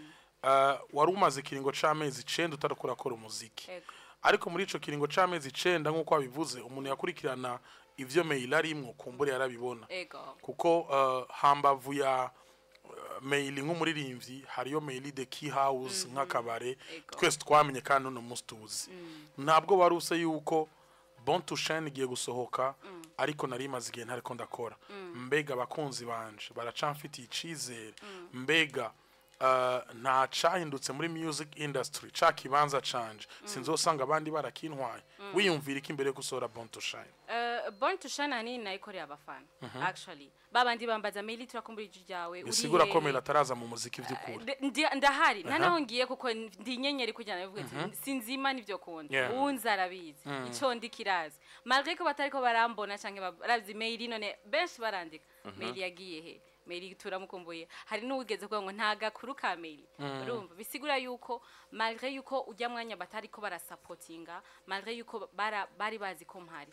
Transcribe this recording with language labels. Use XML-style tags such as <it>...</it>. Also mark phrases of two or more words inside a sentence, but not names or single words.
<rn>Wari umaze kiringo c'amezi 9 utarakora umuziki ariko muri ico kiringo c'amezi 9 nkuko wabivuze umuntu yakurikirana ivyo Mail arimwo kumbure yarabibona kuko hambavu ya Mail nk'umuririmbyi hariyo Mail the Key House nk'akabare twese twamenye kandi no mustuzi ntabwo baruse yuko Born to Shine igiye gusohoka ariko nari maze igihe ntariko ndakora mbega abakunzi banje baracamfitiye icizere mbega nta cahindutse muri</rn> <en>music industry</en> <rn>ca kibanza canje sinzosanga abandi barakintwaye wiyumvira iki imbere gusohora Born to Shine? Born to Shine ani nayikoreye abafana actually babandi bambaza Mail turakumbura ijwi ryawe bisigura ko Mail ataraza mu muziki vy'ukuri ndahari nanaho ngiye kuko ndi nyenyeri kujyana bivuga ati sinzima nivyo kundi unza arabizi ico ndikirazi malgré ko batariko barambona canke barazi Mail none benshi barandika Mail yagiye he Mail turamukumbuye hari n'ugeze ko ngo ntaga kuru ka Mail urumva bisigura yuko malgré yuko ujya mwanya batariko barasupportinga malgré yuko bari bazi ko mpari.</rn>